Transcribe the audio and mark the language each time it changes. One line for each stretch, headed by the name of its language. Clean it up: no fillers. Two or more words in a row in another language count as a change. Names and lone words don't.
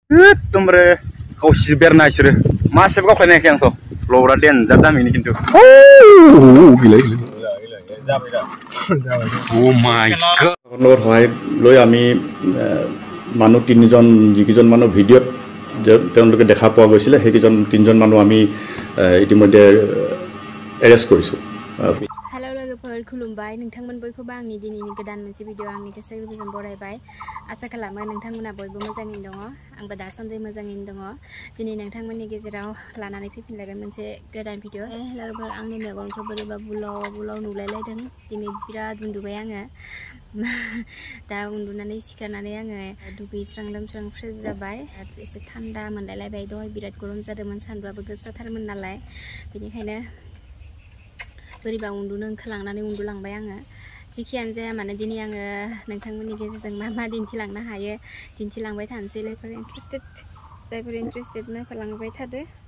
Bodo: एकदमबारे गावसि बेरना इसोरो मासेबो गावख्लायनायाखै आंथ' लबरा देनजार दामिनि खिन्थु गैला जाबाय दा
English: oh my god
Assamese: সহায় লৈ আমি মানুহ তিনিজন যিকেইজন মানুহ ভিডিঅ'ত তেওঁলোকে দেখা পোৱা গৈছিলে সেইকেইজন তিনিজন মানুহ আমি ইতিমধ্যে এৰেষ্ট কৰিছোঁ।
Bodo: हेलो लोगोफोर खुलुमबाय नोंथांमोन बयखौबो आंनि दिनैनि गोदान मोनसे भिडिअ आंनि गोसो गोरबोजों बरायबाय आसा खालामो नोंथांमोना बयबो मोजाङैनो दङ आंबो दासान्दि मोजाङैनो दङ दिनै नोंथांमोननि गेजेराव लानानै फैफिनलायबाय मोनसे गोदान भिडिअ लोगोफोर आंनि मेगनखौ बोरैबा बुलाव नुलायलायदों दिनै बिराद उन्दुबाय आङो दा उन्दुनानै सिखारनानै आङो दुगैस्रां लोबस्रां फ्रेस जाबाय एसे थान्दा मोनलायलायबाय दहाय बिराद गरम जादोंमोन सान्दुंआबो गोसाथारमोन नालाय बेनिखायनो बोरैबा उन्दुनो ओंखारलांनानै उन्दुलांबाय आङो जिखियानो जाया मानो दिनै आङो नोंथांमोननि गेजेरजों मा दिन्थिलांनो हायो दिन्थिलांबाय थानोसै जायफोर इन्ट्रेस्टेड नायफालांबाय थादो